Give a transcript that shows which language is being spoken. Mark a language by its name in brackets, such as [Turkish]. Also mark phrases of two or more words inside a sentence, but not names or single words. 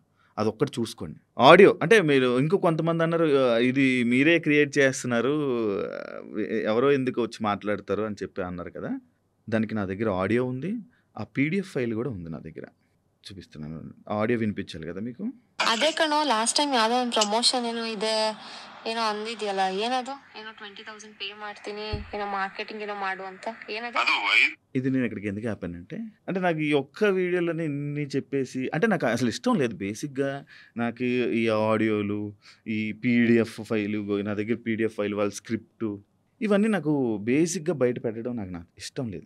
[Telugu] అదొక్కటి చూసుకోండి. ఆడియో అంటే మీరు ఇంకో కొంతమంది అన్నారు, ఇది మీరే క్రియేట్ చేస్తున్నారు, ఎవరో ఎందుకు వచ్చి మాట్లాడతారు అని చెప్పి అన్నారు కదా. దానికి నా దగ్గర ఆడియో ఉంది, ఆ [English] PDF file [Telugu] కూడా ఉంది నా దగ్గర. చూపిస్తున్నాను. ఆడియో వినిపించాలి కదా మీకు? [Kannada] ಅದೇ ಕಣೋ [English] last time [Kannada] ಯಾವುದೋ ಒಂದು ಪ್ರಮೋಷನ್ ಏನೋ ಇದೆ ಏನೋ ಅಂದಿದ್ಯಲ್ಲ, ಏನದು? ಏನೋ 20,000 ಪೇ ಮಾಡ್ತೀನಿ, ಏನೋ ಮಾರ್ಕೆಟಿಂಗ್ ಏನೋ ಮಾಡು ಅಂತ, ಏನದು? [Telugu] ఇది నేను ఇక్కడికి ఎందుకు ఆపానంటే, అంటే నాకు ఈ ఒక్క వీడియోలోనే ఇన్ని చెప్పేసి అంటే నాకు అసలు ఇష్టం లేదు బేసిక్‌గా. నాకు ఈ ఆడియోలు, ఈ [English] PDF file, [Telugu] నా దగ్గర [English] PDF file, [Telugu] వాళ్ళ స్క్రిప్టు, ఇవన్నీ నాకు బేసిక్‌గా బయట పెట్టడం నాకు ఇష్టం లేదు.